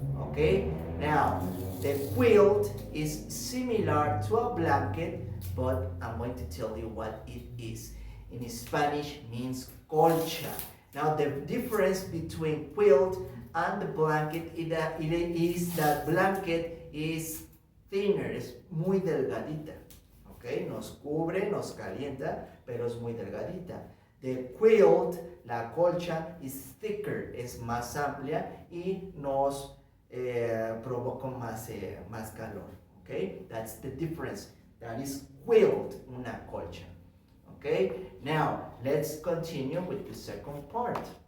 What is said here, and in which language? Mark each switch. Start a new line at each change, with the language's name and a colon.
English: Okay, now the quilt is similar to a blanket, but I'm going to tell you what it is. In Spanish means colcha. Now the difference between quilt and the blanket is that blanket is thinner,
Spanish: es muy delgadita. Okay, nos cubre, nos calienta, pero es muy delgadita.
English: The quilt,
Spanish: la colcha,
English: is thicker,
Spanish: es más amplia y nos provoca más calor.
English: Okay, that's the difference. That is quilt, una colcha. Okay, now let's continue with the second part.